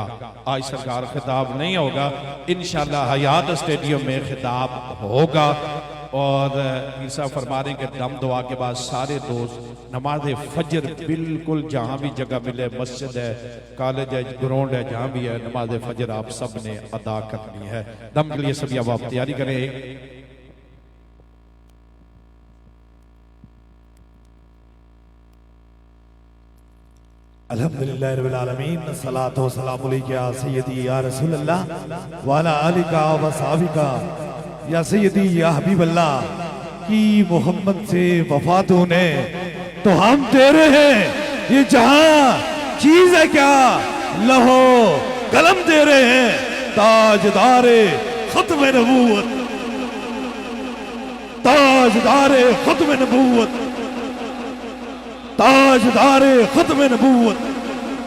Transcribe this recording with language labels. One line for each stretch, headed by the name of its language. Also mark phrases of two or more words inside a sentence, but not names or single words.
Hindi: आज सरकार खिताब नहीं होगा, इंशाअल्लाह हयात स्टेडियम में खिताब होगा। और पीर साहब फरमा रहे हैं कि दम दुआ के बाद सारे दोस्त नमाज फजर बिल्कुल जहाँ भी जगह मिले, मस्जिद है, कॉलेज है, ग्राउंड है, जहाँ भी है, नमाज फजर आप सब ने अदा करनी है। दम के लिए सभी अब आप तैयारी करें।
Arabic: الحمد لله رب العالمين، الصلاة والسلام عليك يا سيدي يا رسول الله وعلى آلك وأصحابك يا سيدي يا حبيب الله
Hindi: की मोहम्मद से वफा तूने तो हम तेरे हैं, ये जहां चीज है क्या लहो कलम तेरे हैं, ताजदारे खत्म नबूवत, ताजदारे खत्म नबूवत, ताजदारे खत्म नबूवत,